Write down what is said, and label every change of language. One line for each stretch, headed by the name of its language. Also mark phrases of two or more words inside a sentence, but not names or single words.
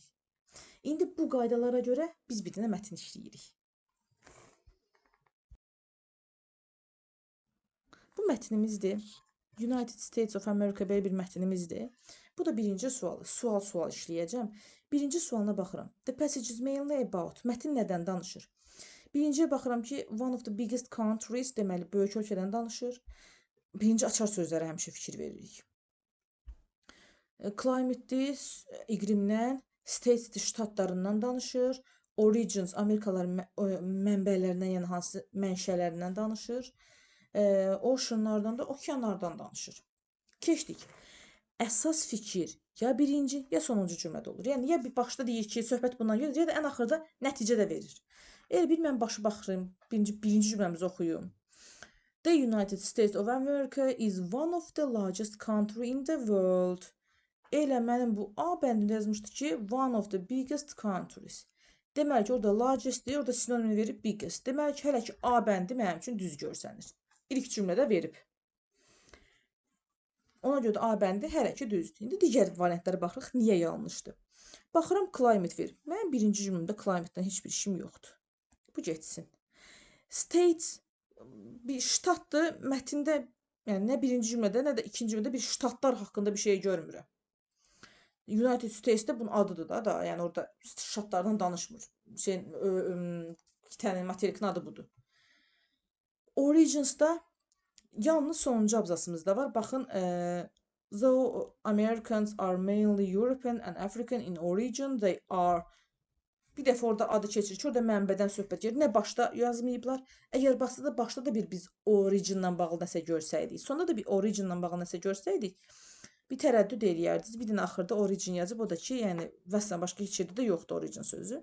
Azerbaijani: İndi bu qaydalara görə biz bir dənə mətn işləyirik. Bu mətnimizdir. United States of America belə bir mətnimizdir. Bu da birinci sualı. Sual işləyəcəm. Birinci sualına baxıram.
English: The passage is mainly about.
Azerbaijani: Mətn nədən danışır? Birinciyə baxıram ki,
English: one of the biggest countries,
Azerbaijani: deməli, böyük ölkədən danışır. Birinci açar sözlərə həmişə fikir veririk. Climate-dir, iqlimdən, states-dir, ştatlarından danışır. Origins, Amerikaların mənbələrindən, yəni hansı mənşələrindən danışır. Oceanlardan da, okeanlardan danışır. Keçdik. Əsas fikir ya birinci, ya sonuncu cümlədə olur. Yəni, ya bir başda deyir ki, söhbət bundan gedir, ya da ən axırda nəticə də verir. Elə bir mən başı baxırım, birinci cümləmizi oxuyum.
English: The United States of America is one of the largest country in the world.
Azerbaijani: Elə mənim bu A bəndində yazmışdı ki,
English: one of the biggest countries.
Azerbaijani: Deməli ki, orada largest deyir, orada sinonim verib biggest. Deməli ki, hələ ki A bəndi mənim üçün düz görsənir. İlk cümlədə verib. Ona görə də A bəndi hələ ki düzdür. İndi digər variantlara baxırıq, niyə yanlışdır? Baxıram, climate verib. Mənim birinci cümləmdə climate-dan heç bir işim yoxdur. Bu getsin. States bir ştatdır. Mətndə, yəni nə birinci cümlədə, nə də ikinci cümlədə bir ştatlar haqqında bir şey görmürəm. United States-də bunun adıdır da, yəni orada ştatlardan danışmır. İki materikin adı budur. Origins'da yalnız sonuncu abzasımızda var. Baxın,
English: though Americans are mainly European and African in origin, they are.
Azerbaijani: Bir dəfə orada adı keçir ki, orada mənbədən söhbət gedir. Nə başda yazmayıblar. Əgər başda da biz originlə bağlı nəsə görsəydik, sonda da bir originlə bağlı nəsə görsəydik, bir tərəddüd eləyərdiniz. Bir dənə axırda origin yazıb, o da ki, yəni vəssən başqa heç yerdə də yoxdur origin sözü.